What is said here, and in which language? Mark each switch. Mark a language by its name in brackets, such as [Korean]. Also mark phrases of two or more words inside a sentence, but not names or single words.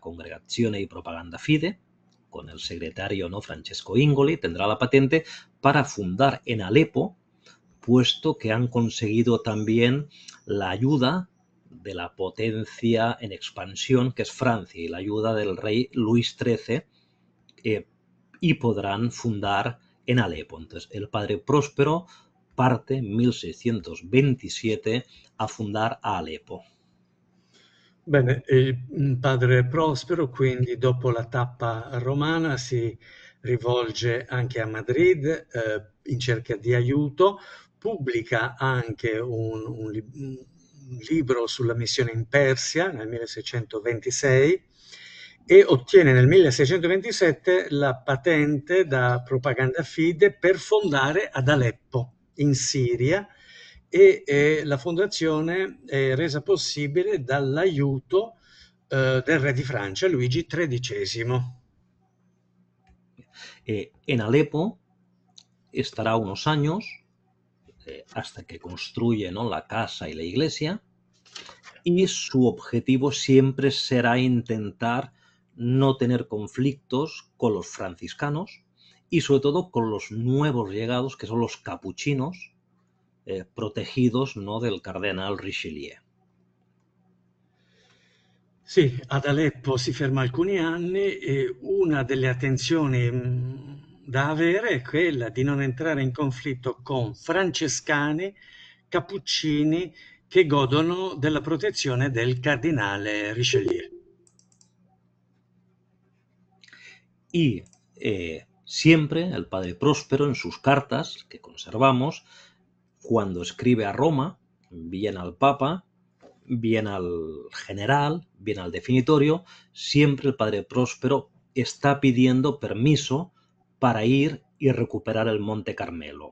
[Spanish] Congregazione di Propaganda Fide, con el secretario, ¿no?, Francesco Ingoli, tendrá la patente para fundar en Alepo, puesto que han conseguido también la ayuda de la potencia en expansión, que es Francia, y la ayuda del rey Luis XIII, y podrán fundar en Alepo. Entonces, el padre Próspero parte en 1627 a fundar a Alepo. [Italian] Bene, il padre Prospero quindi dopo la tappa romana si rivolge anche a Madrid in cerca di aiuto, pubblica anche un libro sulla missione in Persia nel 1626 e ottiene nel 1627 la patente da Propaganda Fide per fondare ad Aleppo, in Siria, e la fondazione è resa possibile dall'aiuto del re di Francia, Luigi XIII. [Spanish] En Alepo estará unos años hasta que construye, ¿no?, la casa y la iglesia, y su objetivo siempre será intentar no tener conflictos con los franciscanos y sobre todo con los nuevos llegados, que son los capuchinos, protegidos, ¿no?, del cardenal Richelieu. [Italian] Sì, ad Aleppo si ferma alcuni anni e una delle attenzioni da avere è quella di non entrare in conflitto con francescani, cappuccini che godono della protezione del cardinale Richelieu. [Spanish] Y siempre el padre Próspero, en sus cartas que conservamos, cuando escribe a Roma, bien al Papa, bien al general, bien al definitorio, siempre el padre Próspero está pidiendo permiso para ir y recuperar el Monte Carmelo.